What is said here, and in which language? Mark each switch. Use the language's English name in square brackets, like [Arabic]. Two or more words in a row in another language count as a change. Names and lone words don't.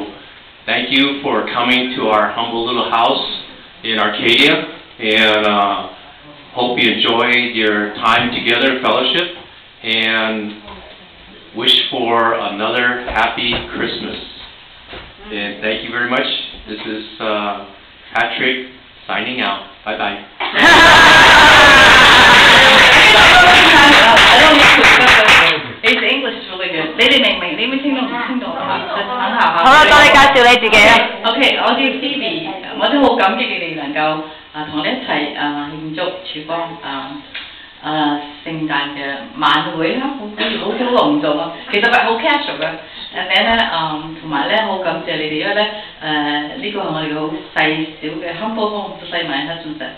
[English] Thank you for coming to our humble little house in Arcadia, and hope you enjoy your time together, fellowship, and wish for another happy Christmas. And thank you very much. This is Patrick signing out. Bye-bye. His English is really good. [Cantonese] 你哋明唔明？你會聽到唔聽到？好啦，多你介紹你自己啦。OK， 我叫 Phoebe， 我都好感激你哋能夠同我哋一齊慶祝曙光聖誕嘅晚會啦，好隆重啊！其實係好 casual 嘅，咧同埋咧好感謝你哋，因為咧呢個係我哋好細小嘅 [English] humble home [Cantonese] 細埋喺中神。